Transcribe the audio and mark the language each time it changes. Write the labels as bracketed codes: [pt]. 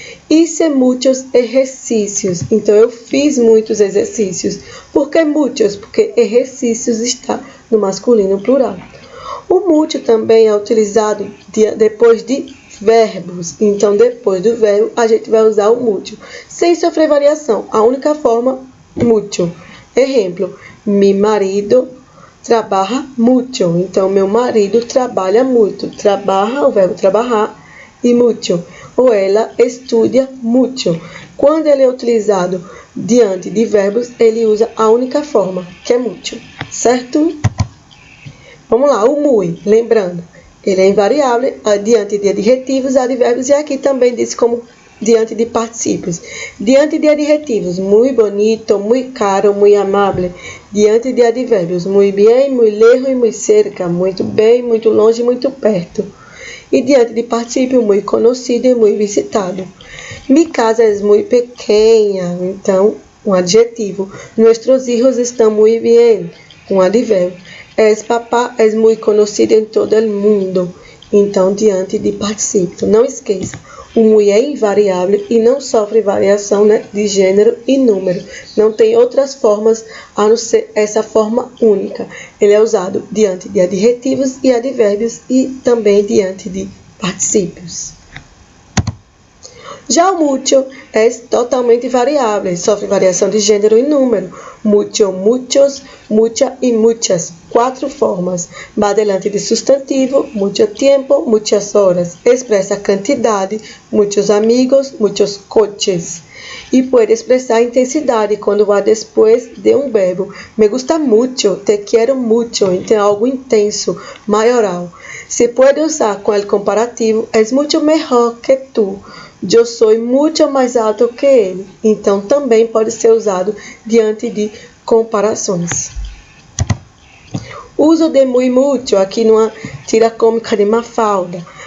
[es] Hice muchos [pt] exercícios. Então, eu fiz muitos exercícios. Por que muchos? Porque exercícios está no masculino plural. O mucho também é utilizado depois de verbos. Então, depois do verbo, a gente vai usar o mucho, sem sofrer variação. A única forma, mucho. [es] Exemplo, mi marido trabaja mucho. [pt] Então, meu marido trabalha muito. Trabaja, o verbo trabalhar, e mucho. Ou ela estuda mucho. Quando ele é utilizado diante de verbos, ele usa a única forma, que é mucho. Certo? Vamos lá, o muy, lembrando, ele é invariável diante de adjetivos, advérbios, e aqui também diz como diante de particípios. Diante de adjetivos, [es] muy bonito, muy caro, muy amable. [pt] Diante de advérbios, [es] muy bien, muy lejos e muy cerca. [pt] Muito bem, muito longe e muito perto. E diante de particípio, [es] muy conocido e muy visitado. Mi casa es muy pequeña, [pt] então, um adjetivo. [es] Nuestros hijos [pt] estão [es] muy bien, [pt] um advérbio. [es] Es papá, es muy conocido em todo el mundo. [pt] Então, diante de particípio. Não esqueça, o muy é invariável e não sofre variação, né, de gênero e número. Não tem outras formas a não ser essa forma única. Ele é usado diante de adjetivos e advérbios e também diante de particípios. Já o mucho é totalmente variável, sofre variação de gênero e número. [es] Mucho, muchos, mucha e muchas. 4 formas. Va delante de substantivo, mucho tiempo, muchas horas. [pt] Expressa quantidade, [es] muchos amigos, muchos coches. [pt] E pode expressar intensidade quando vai depois de um verbo. [es] Me gusta mucho, te quiero mucho. [pt] Então, algo intenso, maioral. Se pode usar com o comparativo, [es] es mucho mejor que tu. [pt] Eu sou muito mais alto que ele. Então, também pode ser usado diante de comparações. Uso de muy mucho aqui numa tira cômica de Mafalda.